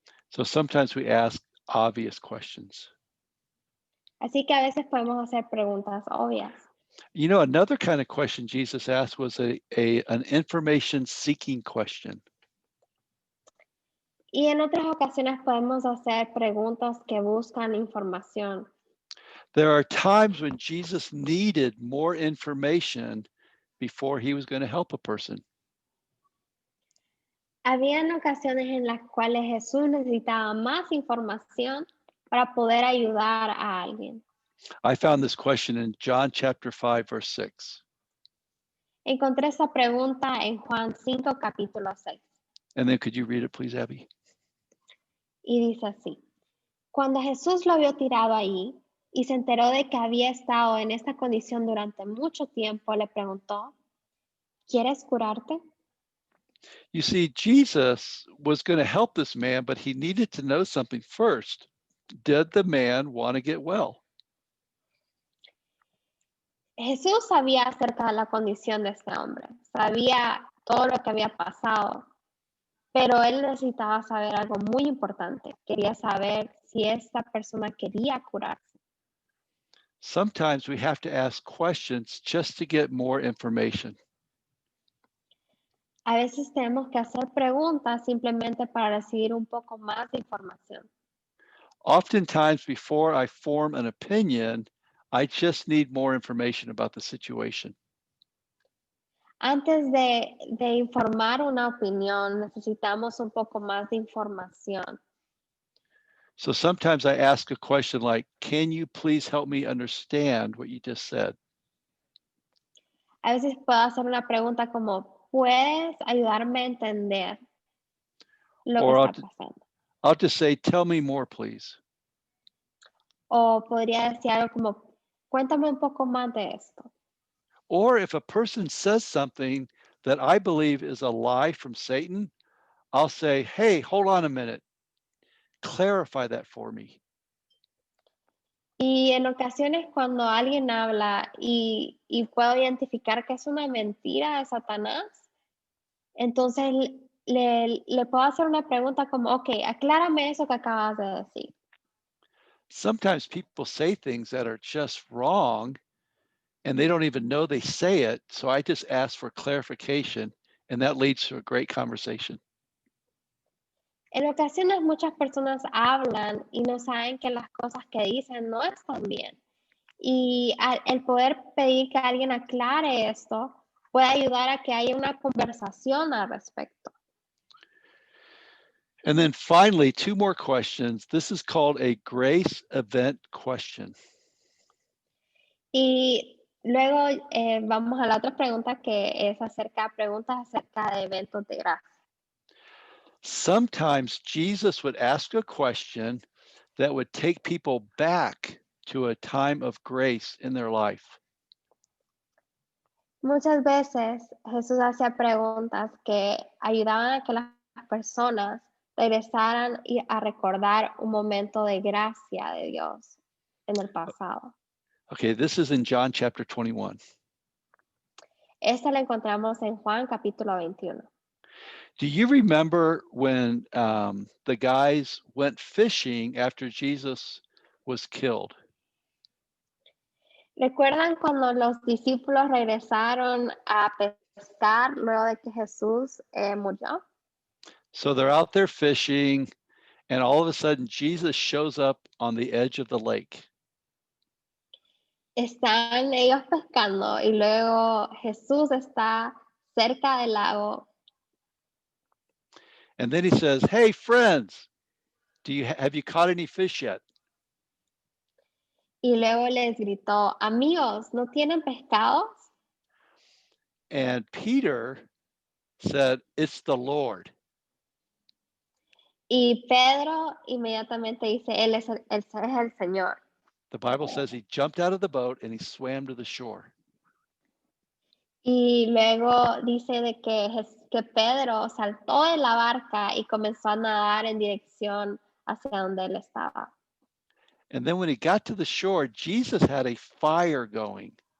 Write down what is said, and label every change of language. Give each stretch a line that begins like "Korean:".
English: So sometimes we ask obvious questions.
Spanish: Así que a veces podemos hacer preguntas obvias.
English: You know, another kind of question Jesus asked was an information seeking question.
Spanish: Y en otras ocasiones podemos hacer preguntas que buscan información.
English: There are times when Jesus needed more information before he was going to help a person.
Spanish: Habían ocasiones en las cuales Jesús necesitaba más información para poder ayudar a alguien.
English: I found this question in John chapter 5, verse 6.
Spanish: Encontré esa pregunta en Juan 5, capítulo 6.
English: And then could you read it, please, Abby?
Spanish: Y dice así: cuando Jesús lo vio tirado ahí y se enteró de que había estado en esta condición durante mucho tiempo, le preguntó, ¿quieres curarte?
English: You see, Jesus was going to help this man, but he needed to know something first. Did the man want to get well?
Spanish: Jesús sabía acerca de la condición de este hombre, sabía todo lo que había pasado, pero él necesitaba saber algo muy importante. Quería saber si esta persona quería curarse.
English: Sometimes we have to ask questions just to get more information.
Spanish: A veces tenemos que hacer preguntas simplemente para recibir un poco más de información.
English: Oftentimes, before I form an opinion, I just need more information about the situation.
Spanish: Antes de informar una opinión, necesitamos un poco más de información.
English: So sometimes I ask a question like, can you please help me understand what you just said?
Spanish: A veces puedo hacer una pregunta como, ¿puedes ayudarme a entender lo que
English: Or
Spanish: está pasando?
English: I'll just say, tell me more, please.
Spanish: O podría decir algo como, cuéntame un poco más de esto.
English: Or if a person says something that I believe is a lie from Satan, I'll say, hey, hold on a minute. Clarify that for me.
Spanish: Y en ocasiones cuando alguien habla y puedo identificar que es una mentira de Satanás, entonces le puedo hacer una pregunta como, ok, aclárame eso que acabas de decir.
English: Sometimes people say things that are just wrong and they don't even know they say it. So I just ask for clarification and that leads to a great conversation.
Spanish: En ocasiones muchas personas hablan y no saben que las cosas que dicen no están bien. Y el poder pedir que alguien aclare esto puede ayudar a que haya una conversación al respecto.
English: And then finally, two more questions. This is called a grace event question.
Spanish: Y luego vamos a la otra pregunta que es preguntas acerca de eventos de gracia.
English: Sometimes Jesus would ask a question that would take people back to a time of grace in their life.
Spanish: Muchas veces Jesús hacía preguntas que ayudaban a que las personas regresaran a recordar un momento de gracia de Dios en el pasado.
English: Okay, this is in John chapter 21.
Spanish: Esta la encontramos en Juan capítulo 21.
English: Do you remember when the guys went fishing after Jesus was killed?
Spanish: ¿Recuerdan cuando los discípulos regresaron a pescar luego de que Jesús murió?
English: So they're out there fishing, and all of a sudden Jesus shows up on the edge of the lake.
Spanish: Están ellos pescando y luego Jesús está cerca del lago
English: And then he says, "Hey friends, have you caught any fish yet?"
Spanish: y luego les gritó, amigos, ¿no tienen pescados?
English: And Peter said, "It's the Lord."
Spanish: Y Pedro inmediatamente dice, él es el Señor.
English: The Bible says he jumped out of the boat and he swam to the shore.
Spanish: Y luego dice de que Pedro saltó de la barca y comenzó a nadar en dirección hacia donde él estaba.
English: And then when he got to the shore, Jesus had a fire going.